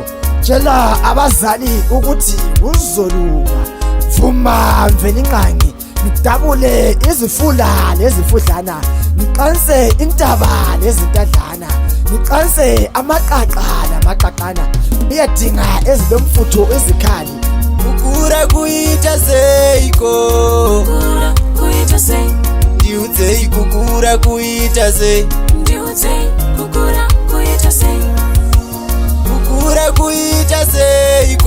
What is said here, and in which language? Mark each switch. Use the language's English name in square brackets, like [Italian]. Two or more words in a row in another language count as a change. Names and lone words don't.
[Zulu] Tshela abazali ukuthi uzolunga. [North Ndebele] Vuma mvelinqangi, ngidabule izifula lezifudlana, ngiqanse intaba lezintadlana, ngiqanse amaqaqa lamaqaqana, uyadinga ezilomfutho ezikhali. [Shona] Kukura kuita seiko, Kukura kuita sei, ndiudzei kukura kuita sei, ndiudzei kukura kuita sei, kukura kuita seiko,